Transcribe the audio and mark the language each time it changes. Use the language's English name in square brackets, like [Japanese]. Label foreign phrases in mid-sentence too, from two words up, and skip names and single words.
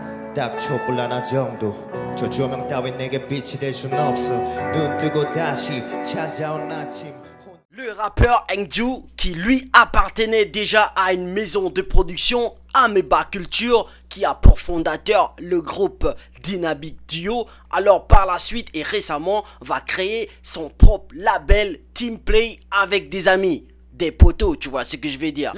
[Korean] 딱 촛불 하나 정도 저 조명 따윈 내게 빛이 될 순 없어 눈 뜨고 다시 찾아온 아침 [French] Le rappeur Engju, qui lui appartenait déjà à une maison de production, Ameba Culture, qui a pour fondateur le groupe Dynamic Duo, alors par la suite et récemment va créer son propre label Teamplay avec des amis, des potos, tu vois ce que je vais dire.